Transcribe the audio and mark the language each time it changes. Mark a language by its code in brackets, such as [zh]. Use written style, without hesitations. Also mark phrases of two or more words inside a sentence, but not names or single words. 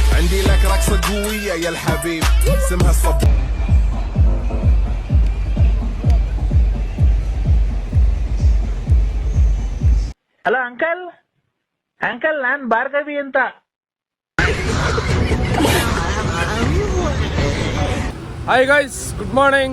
[ar] عندي لك رقصة قوية يا الحبيب اسمها الصبور. [en] hello uncle, [kn] ಅಂಕಲ್ ನಾನ್ ಭಾರ್ಗವಿ ಅಂತ. [en] hi guys, good morning.